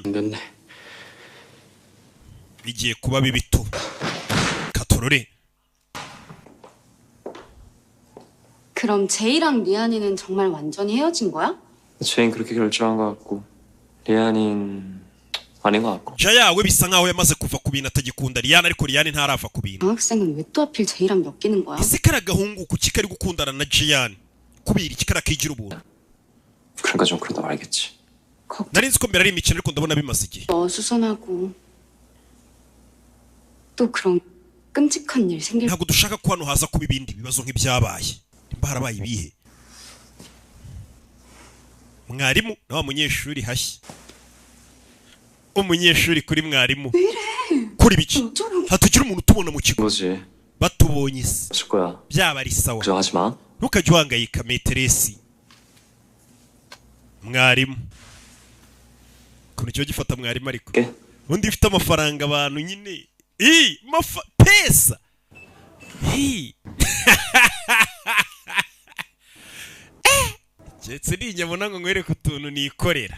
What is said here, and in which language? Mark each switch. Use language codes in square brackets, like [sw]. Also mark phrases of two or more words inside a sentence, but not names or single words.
[ko] 됐네. [rw] bigiye kuba bibito. katorore. [ko] 그럼 제이랑 리안이는 정말 완전히 헤어진 거야? 제인 그렇게 결정한 것 같고 리안인 아닌 것 같고. [rw] Jaya we bisa nkaho yamaze kuva ku bintu atagikunda Liane ariko Liane ntarafa ku bintu. [ko] 장학생은 왜 또 하필 제이랑 엮이는 거야? [rw] ese kari agahungu kuki kari gukundana na Jian kubera iki kari akigira ubuntu. [ko] 그러니까 좀 그러다 말겠지. [rw] nari nzi ko mbere ari imikino ariko ndabona bimaze igihe. [ko] 어수선하고 또 그런 끔찍한 일 생길. [rw] ntabwo dushaka ko hano haza kuba ibindi bibazo nk'ibyabaye. nimba harabaye ibihe. mwarimu na wa munyeshuri hashya. umunyeshuri kuri mwarimu. kuri biki? hatugira umuntu utubona mu kigo. [ko] 뭐지? [rw] batubonye se. [ko] 없을 거야. [rw] byaba ari sawa. [ko] 걱정하지 마. [rw] ntukajye uhangayika meteresi. mwarimu. ukuntu cyo gifata mwarimu ariko. [ko] 오케이. [rw] undi ufite amafaranga abantu nyine. pesa. ndetse ninyabona ngo nkwereke utuntu nikorera.